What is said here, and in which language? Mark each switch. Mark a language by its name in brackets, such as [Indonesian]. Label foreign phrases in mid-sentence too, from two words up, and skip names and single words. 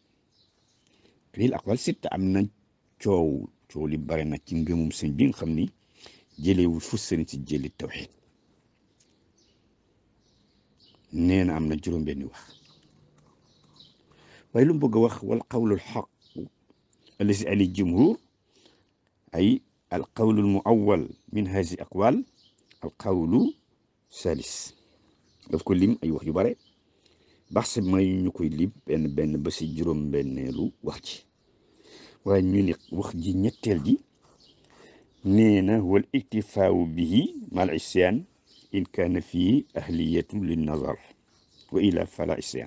[Wolof] sitta am na coow li bare na ci ngëmum sëñ bi nga xam ni jëlewul fu sëriñ si jëli tawxiid nee na am na juróom-benni wax waaye lu mu bëgg a wax [Arabic] والقول الحق الذي عليه الجمهور أي القول المؤول من هذه الأقوال القول الثالث. [Wolof] daf ko lim ay wax yu bare bax may ñu koy lim benn ba si juróom benneelu wax ci waaye ñu ni wax ji ñetteel ji nee na [Arabic] والاكتفاء به مع العصيان إن كان في أهلية للنظر وإلا فلا عصيان.